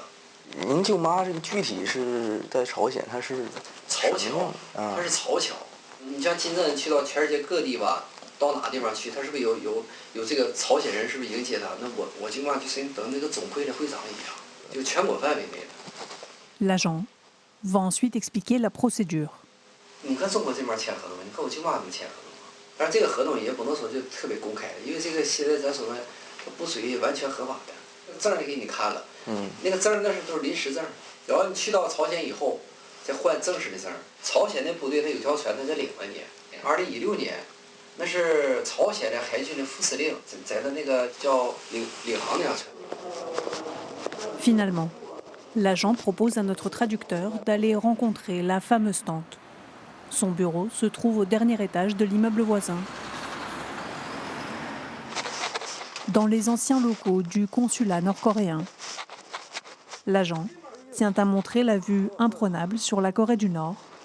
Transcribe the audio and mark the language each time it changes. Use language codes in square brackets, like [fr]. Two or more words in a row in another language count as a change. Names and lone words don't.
[zh] 您舅妈这个具体是在朝鲜，她是曹侨，她是曹侨。你像金正恩去到全世界各地吧，到哪地方去，他是不是有这个朝鲜人是不是迎接他？那我舅妈就是等那个总会的会长一样，就全国范围内的。 [fr] L'agent va ensuite expliquer la procédure. [zh] 你看中国这边签合同，你看我舅妈怎么签合同吗？但是这个合同也不能说就特别公开，因为这个现在咱说呢，不属于完全合法的。证儿给你看了，那个证儿都是临时证儿，然后你去到朝鲜以后再换正式的证儿。朝鲜的部队他有条船，他在领了你。2016年，那是朝鲜的海军的副司令在的那个叫领航那条船。 [fr] Finalement, l'agent propose à notre traducteur d'aller rencontrer la fameuse tante. Son bureau se trouve au dernier étage de l'immeuble voisin. Dans les anciens locaux du consulat nord-coréen, l'agent tient à montrer la vue imprenable sur la Corée du Nord.